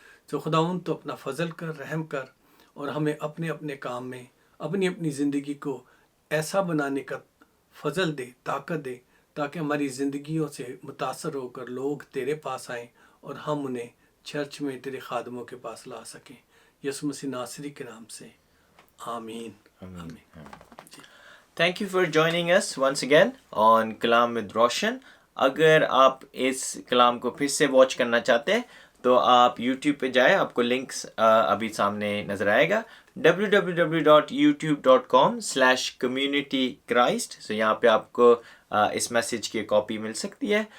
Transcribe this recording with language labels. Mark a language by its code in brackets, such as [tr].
[ur] تو خداوند تو اپنا فضل کر، رحم کر، اور ہمیں اپنے اپنے کام میں اپنی اپنی زندگی کو ایسا بنانے کا فضل دے، طاقت دے، تاکہ ہماری زندگیوں سے متاثر ہو کر لوگ تیرے پاس آئیں اور ہم انہیں چرچ میں تیرے خادموں کے پاس لا سکیں. یسوع مسیح ناصری کے نام سے آمین. آمین. [en] Thank you for joining us once again on Kalam with Roshan. [ur] اگر آپ اس کلام کو پھر سے واچ کرنا چاہتے ہیں تو آپ یوٹیوب پہ جائیں، آپ کو لنکس ابھی سامنے نظر آئے گا، www.youtube.com/communitychrist. سو یہاں پہ آپ کو اس میسیج کی کاپی مل سکتی ہے.